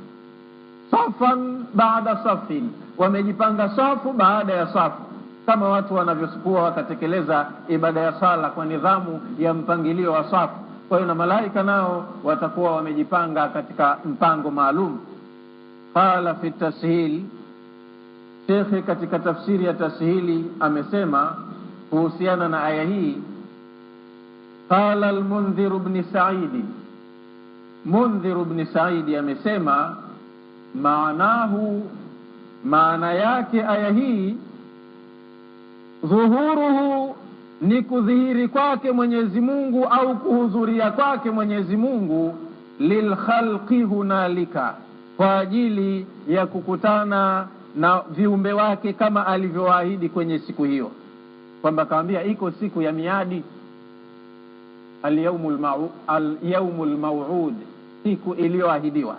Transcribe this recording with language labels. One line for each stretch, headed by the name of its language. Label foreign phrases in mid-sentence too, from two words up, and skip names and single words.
Arabic: صفا بعد صف,
Swahili: wamejipanga safu baada ya safu, kama watu wanavyokuwa wakatekeleza ibada ya sala kwa nidhamu ya mpangilio wa safu. Kwa hiyo na malaika nao watakuwa wamejipanga katika mpango maalum.
Arabic: قال في التسهيل,
Swahili: Sheikh katika tafsiri ya tashili amesema kuhusiana na aya hii, qala al-Mundhir ibn Sa'id, Mundhir ibn Said amesema maana yake aya hii, dhuhuruhu ni kudhihiri kwake Mwenyezi Mungu au kuhudhuria kwake Mwenyezi Mungu,
Arabic: للخلق هنالك,
Swahili: kwa ajili ya kukutana na viumbe wake kama alivyoahidi kwenye siku kwamba kaambia iko siku ya miadi,
Arabic: اليوم الموعود,
Swahili: siku iliyoahidiwa.